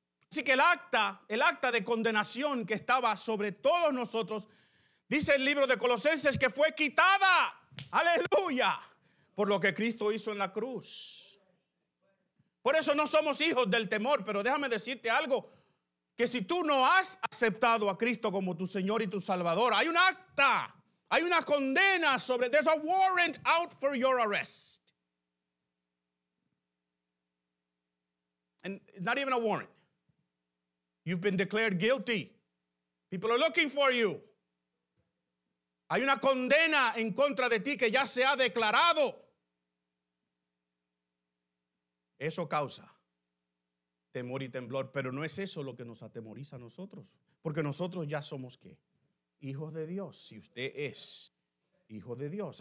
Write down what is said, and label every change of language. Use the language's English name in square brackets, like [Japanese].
[Spanish] Así que el acta de condenación que estaba sobre todos nosotros, dice el libro de Colosenses que fue quitada, aleluya, por lo que Cristo hizo en la cruz. Por eso no somos hijos del temor, pero déjame decirte algo, que si tú no has aceptado a Cristo como tu Señor y tu Salvador, hay un acta. Hay una condena [English] there's a warrant out for your arrest. And not even a warrant. You've been declared guilty. People are looking for you. [Spanish] Hay una condena en contra de ti que ya se ha declarado. Eso causa temor y temblor, pero no es eso lo que nos atemoriza a nosotros, porque nosotros ya somos ¿qué? Hijos de Dios, si usted es hijo de Dios.